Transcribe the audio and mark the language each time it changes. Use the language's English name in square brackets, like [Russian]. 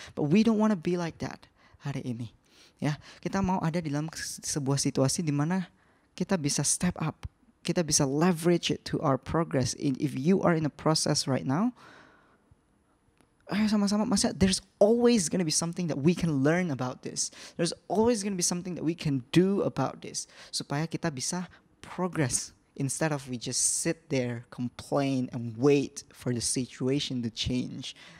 [English] But we don't want to be like that [Indonesian] hari ini. Ya, kita mau ada di dalam sebuah situasi di mana kita bisa [English] step up, [Indonesian] kita bisa [English] leverage it to our progress. If you are in a process right now, [Indonesian] ayo sama-sama, [English] there's always going to be something that we can learn about this. There's always going to be something that we can do about this [Indonesian] supaya kita bisa [English] progress instead of we just sit there, complain and wait for the situation to change.